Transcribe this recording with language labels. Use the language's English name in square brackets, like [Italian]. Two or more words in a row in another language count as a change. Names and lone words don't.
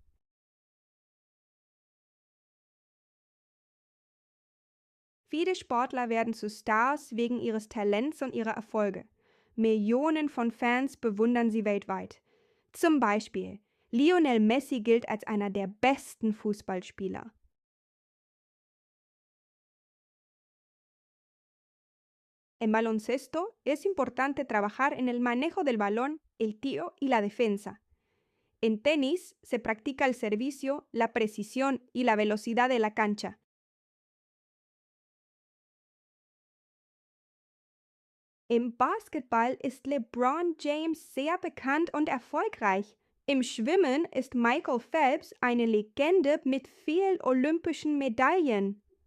[German] Viele Sportler werden zu Stars wegen ihres Talents und ihrer Erfolge. Millionen von Fans bewundern sie weltweit. Zum Beispiel: Lionel Messi gilt als einer der besten Fußballspieler. [Spanish] En baloncesto es importante trabajar en el manejo del balón, el tiro y la defensa. En tenis se practica el servicio, la precisión y la velocidad de la cancha. [German] Im Basketball ist LeBron James sehr bekannt und erfolgreich. Im Schwimmen ist Michael Phelps eine Legende mit vielen olympischen Medaillen.